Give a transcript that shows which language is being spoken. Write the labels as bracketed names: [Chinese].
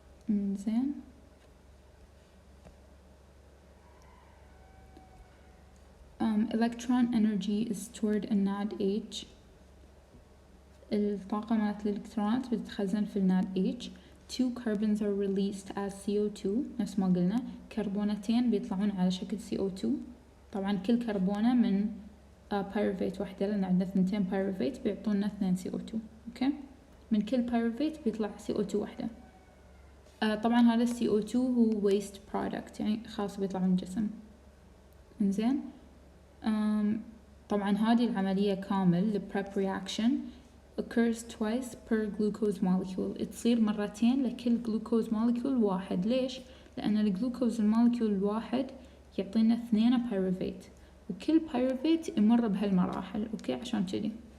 [English] إنزين electron energy is stored in NADH. [Arabic] الطاقة مالت الإلكترونات بتتخزن في NADH. [English] 2 carbons are released as CO2. [Arabic] نفس ما قلنا كربونتين بيطلعون على شكل CO2. طبعا كل كربونة من بايروفيت واحدة، لأن عندنا 2 بايروفيت بيعطونا 2 CO2. أوكي، من كل بايروفيت بيطلع CO2 واحدة. طبعا هذا CO2 هو waste product، يعني خلاص بيطلع من الجسم. إنزين طبعا هذه العملية كامل [English] prep reaction occurs twice per glucose molecule. [Arabic] تصير مرتين لكل glucose molecule واحد. ليش؟ لأن الجلوكوز المولكيول الواحد يعطينا 2 بايروفيت، وكل بايروفيت يمر بهالمراحل. أوكي، عشان كذي.